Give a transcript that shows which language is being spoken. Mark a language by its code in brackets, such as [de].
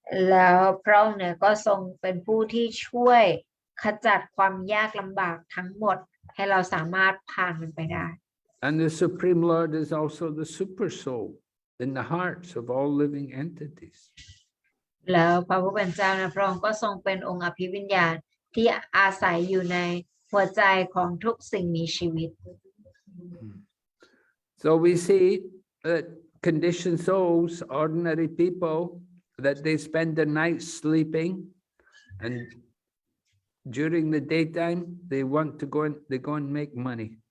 [th] แล้วพระองค์เนี่ยก็ทรงเป็นผู้ที่ช่วยขจัดความยากลำบากทั้งหมดให้เราสามารถผ่านมันไปได้ [en] And the Supreme Lord is also the super soul in the hearts of all living entities. [th] แล้วพระผู้เป็นเจ้านะพระองค์ก็ทรงเป็นองค์อภิวิญญาณที่อาศัยอยู่ในหัวใจของทุกสิ่งมีชีวิต [en] So we see that conditioned souls, ordinary people, that they spend the night sleeping, and during the daytime they want to go and make money.